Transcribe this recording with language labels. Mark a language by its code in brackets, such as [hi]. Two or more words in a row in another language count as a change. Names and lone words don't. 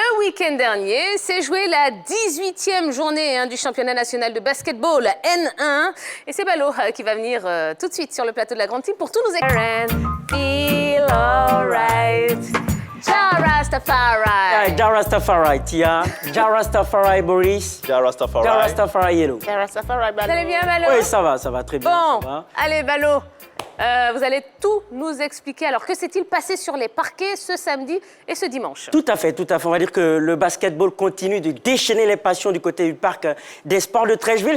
[fr] week-end dernier s'est jouée la 18e journée du championnat national de basketball N1. Et c'est Balo qui va venir tout de suite sur le plateau de la Grande Team pour tout nous expliquer. [en] Feel alright. [fr] Ja Rastafari. Ja Rastafari, Tia. Ja Rastafari, Boris. Ja Rastafari. Ja Rastafari, Yellow. Ja Rastafari, Balo. Vous allez bien, Balo? Oui, ça va très bien. Bon, ça va. allez, Balo. Vous allez tout nous expliquer. Alors, que s'est-il passé sur les parquets ce samedi et ce dimanche? Tout à fait. On va dire que le basketball continue de déchaîner les passions du côté du parc des sports de Trècheville.